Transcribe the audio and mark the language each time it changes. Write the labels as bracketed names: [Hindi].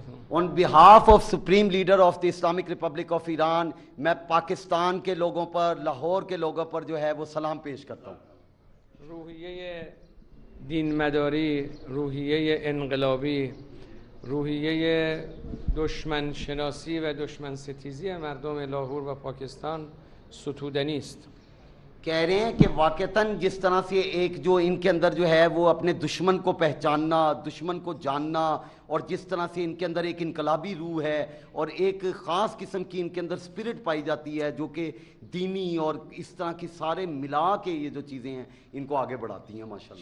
[English] On behalf of Supreme Leader of the Islamic Republic of Iran, [Hindi] मैं पाकिस्तान के लोगों पर, लाहौर के लोगों पर जो है वो सलाम पेश करता हूँ. [Persian] روحیه دینمداری، روحیه انقلابی، روحیه دشمن شناسی و دشمن ستیزی مردم لاهور و پاکستان ستودنی است. [Hindi] कह रहे हैं कि वाक़तन जिस तरह से एक जो इनके अंदर जो है वो अपने दुश्मन को पहचानना, दुश्मन को जानना, और जिस तरह से इनके अंदर एक इनकलाबी रूह है और एक ख़ास किस्म की इनके अंदर स्पिरिट पाई जाती है जो कि दीनी और इस तरह की सारे मिला के ये जो चीज़ें हैं इनको आगे बढ़ाती हैं माशाल्लाह.